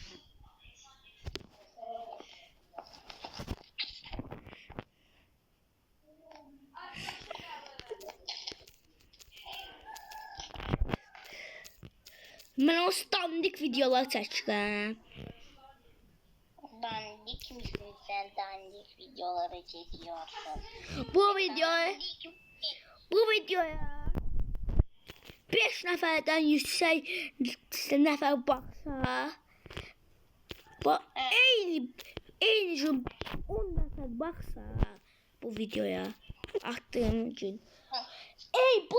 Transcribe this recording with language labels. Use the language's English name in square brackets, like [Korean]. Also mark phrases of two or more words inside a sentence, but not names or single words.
[Turkish] Ben o dandik videolar [Azerbaijani] çəkirəm. [Turkish] Dandik misin sen, dandik videoları çekiyorsun? [Azerbaijani] Bu videoya 5 nəfərdən yüksək nəfər baxsa, eyni gün 10 nəfər baxsa bu videoya, [Turkish] Attığım gün. Heh. Ey bu